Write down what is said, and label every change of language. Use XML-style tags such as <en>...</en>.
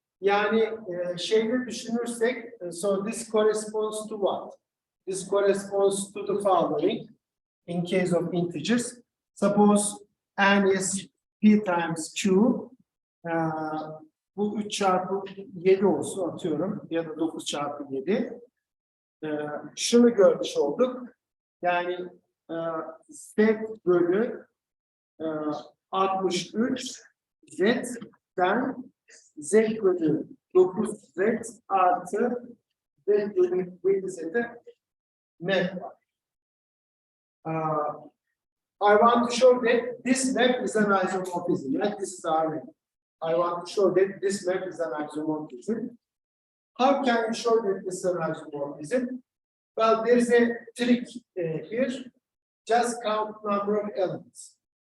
<tr>Yani şeyde düşünürsek,</tr> <en>so this corresponds to what? This corresponds to the following. In case of integers, suppose n is p times q.</en> <tr>Bu 3 çarpı 7 olsun atıyorum ya da 9 çarpı 7. Şunu görmüş olduk. Yani z bölü 63 z'den z bölü 9z artı z bölü 7z'de map var.</tr> <en>I want to show that this map is an isomorphism. Like this is our map. I want to show that this map is an isomorphism. How can you show that this is an isomorphism? Well, there is a trick here. Just count number of elements.</en>